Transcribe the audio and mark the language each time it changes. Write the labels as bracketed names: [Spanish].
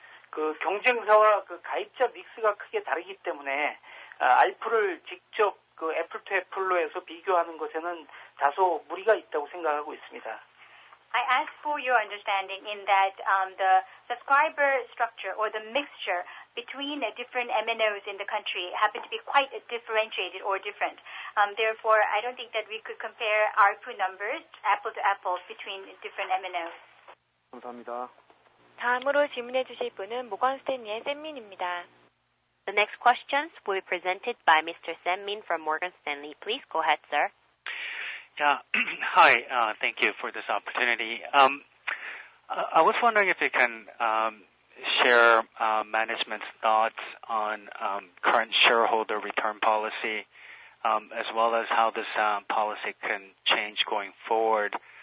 [Korean] 그 경쟁사와 그 가입자 믹스가 크게 다르기 때문에 ARPU를 직접 그 애플 투 애플로 해서 비교하는 것에는 다소 무리가 있다고 생각하고 있습니다. [English] I ask for your understanding in that the subscriber structure or the mixture between different MNOs in the country happen to be quite differentiated or different. Therefore, I don't think that we could compare ARPU numbers apple to apple between different MNOs. [Korean] 감사합니다. 다음으로 질문해 주실 분은 모건 스탠리의 샘민입니다. [English] The next questions will be presented by Mr. Sam Min from Morgan Stanley. Please go ahead, sir. Yeah. Hi. Thank you for this opportunity. I was wondering if you can share management's thoughts on current shareholder return policy, as well as how this policy can change going forward.